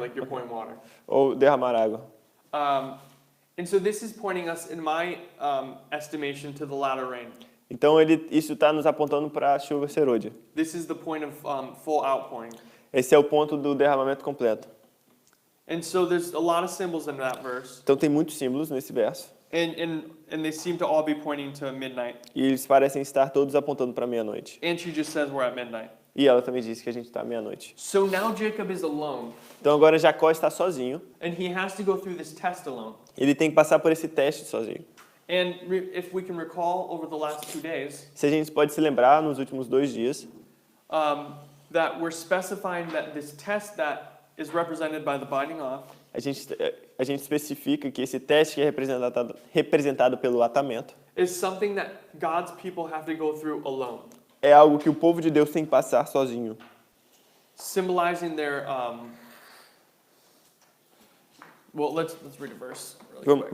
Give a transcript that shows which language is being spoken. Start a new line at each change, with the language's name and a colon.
English: like you're pouring water.
Portuguese: Ou derramar água.
English: And so this is pointing us, in my estimation, to the latter rain.
Portuguese: Então isso está nos apontando para a chuva serôdia.
English: This is the point of full outpouring.
Portuguese: Esse é o ponto do derramamento completo.
English: And so there's a lot of symbols in that verse.
Portuguese: Então tem muitos símbolos nesse verso.
English: And they seem to all be pointing to midnight.
Portuguese: E eles parecem estar todos apontando para meia-noite.
English: And she just says we're at midnight.
Portuguese: E ela também disse que a gente está à meia-noite.
English: So now Jacob is alone,
Portuguese: Então agora Jacó está sozinho.
English: and he has to go through this test alone.
Portuguese: Ele tem que passar por esse teste sozinho.
English: And if we can recall over the last 2 days,
Portuguese: Se a gente pode se lembrar nos últimos 2 dias,
English: that we're specifying that this test that is represented by the binding off
Portuguese: a gente especifica que esse teste que é representado pelo atamento
English: is something that God's people have to go through alone,
Portuguese: é algo que o povo de Deus tem que passar sozinho.
English: symbolizing their well, let's read a verse really quick.